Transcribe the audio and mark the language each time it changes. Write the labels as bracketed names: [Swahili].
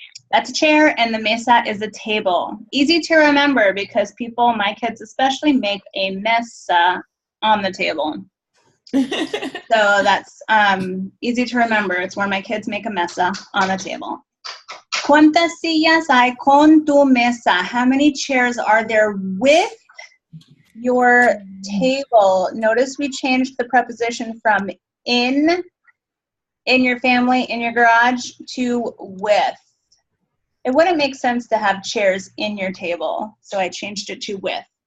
[English] That's a chair, and the mesa is a table. Easy to remember because people, my kids especially, make a mesa on the table. So that's easy to remember. It's where my kids make a mesa on the table. [Spanish] ¿Cuántas sillas hay con tu mesa? [English] How many chairs are there with your table? Notice we changed the preposition from in your family, in your garage, to with. It wouldn't make sense to have chairs in your table, so I changed it to with.